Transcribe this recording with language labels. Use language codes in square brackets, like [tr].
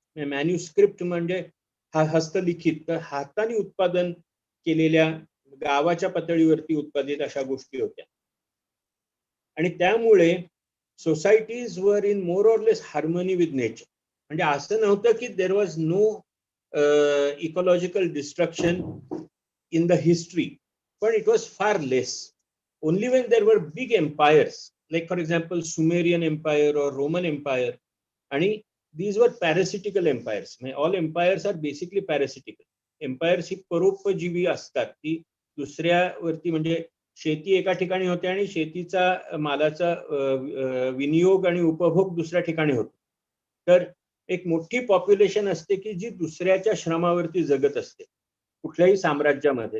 [mr] Manuscript म्हणजे हस्तलिखित, तर हाताने उत्पादन केलेल्या गावाच्या पातळीवरती उत्पादित अशा गोष्टी होत्या. आणि त्यामुळे [en] Societies were in more or less harmony with nature. [mr] म्हणजे असं नव्हतं की [en] There was no ecological destruction in the history, पण it was far less. Only when there were big empires, like for example Sumerian Empire or Roman Empire, and these were parasitical empires. All empires are basically parasitical. [mr] Empires ही परोपजीवी असतात, ती दुसऱ्यावरती, म्हणजे शेती एका ठिकाणी होते आणि शेतीचा मालाचा विनियोग आणि उपभोग दुसऱ्या ठिकाणी होतो. तर एक मोठी पॉप्युलेशन असते की जी दुसऱ्याच्या श्रमावरती जगत असते कुठल्याही साम्राज्यामध्ये.